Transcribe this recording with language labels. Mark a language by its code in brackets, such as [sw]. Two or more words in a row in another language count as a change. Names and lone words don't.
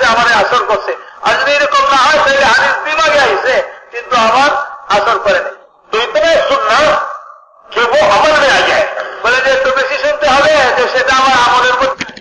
[bn] আমার আসর করছে, আর যদি এরকম না হয় তাহলে হাদিস দিমাগে আইছে কিন্তু আমার আসর করে নেই. [ur] تو اتنا سننا کہ وہ عمل میں آ جائے. [bn] বলে যে একটু বেশি শুনতে হবে যে সেটা আমার আমলের মধ্যে.